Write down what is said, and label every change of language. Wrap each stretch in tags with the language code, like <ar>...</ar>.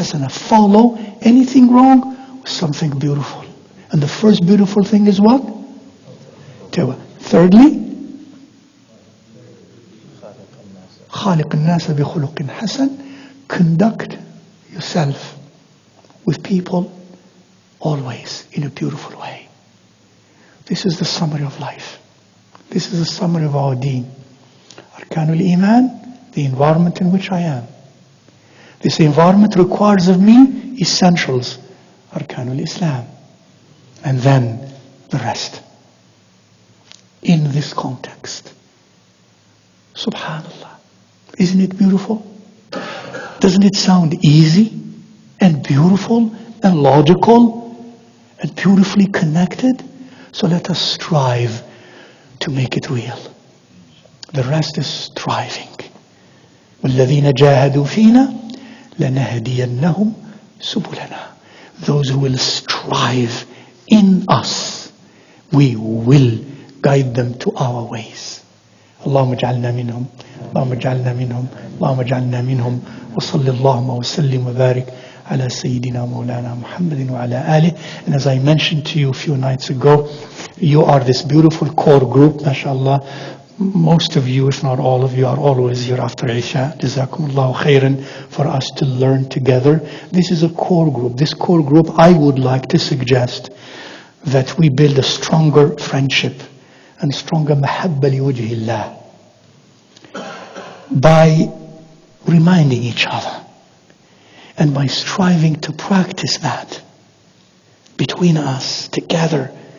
<en>Follow anything wrong with something beautiful. And the first beautiful thing is what? Thirdly,</en> <ar>خالق الناس بخلق حسن.</ar> <en>Conduct yourself with people always in a beautiful way. This is the summary of life. This is the summary of our deen. Arkanul Iman, the environment in which I am. This environment requires of me essentials. Arkanul Islam. And then the rest. In this context. Subhanallah. Isn't it beautiful? Doesn't it sound easy and beautiful and logical and beautifully connected? So let us strive to make it real. The rest is striving.</en> <ar>وَالَّذِينَ جَاهَدُوا فِينَا لَنَهْدِيَنَّهُمْ سُبُلَنَا.</ar> <en>Those who will strive in us, we will guide them to our ways.</en> <ar>اللهم اجعلنا منهم اللهم اجعلنا منهم اللهم اجعلنا منهم وصل اللهم وسلم وبارك على سيدنا مولانا محمد وعلى آله.</ar> <en>And as I mentioned to you a few nights ago, you are this beautiful core group, mashallah. Most of you, if not all of you, are always here after Isha. Jazakumullahu khairan, for us to learn together. This is a core group. This core group, I would like to suggest that we build a stronger friendship and stronger mahabba li wajhillah by reminding each other and by striving to practice that between us together.</en>